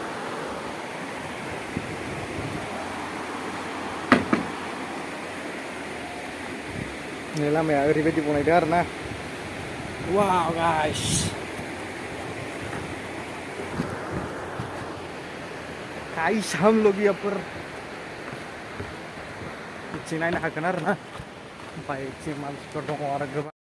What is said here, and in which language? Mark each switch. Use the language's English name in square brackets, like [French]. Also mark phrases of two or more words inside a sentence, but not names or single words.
[Bodo] नै लामाया ओरैबायदि बनायदों आरोना वाव गाइस गाइस [Hindi] हम लोग यहाँ पर [Bodo] बिथिं नायनो हागोन आरोना ओमफ्राय बिथिं मानसिफोर दङ आरो गोबां